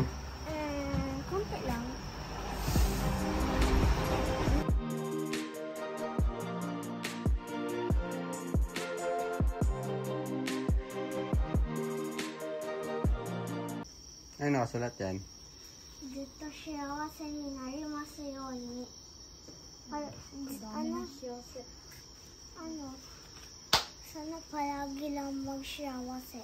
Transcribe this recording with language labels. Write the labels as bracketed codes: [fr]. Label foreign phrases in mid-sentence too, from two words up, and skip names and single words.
[tl] konti lang. Ano nakasulat yan? [ja] ずっと幸せになりますように。 [tl] sana palagi lang magsiyawase.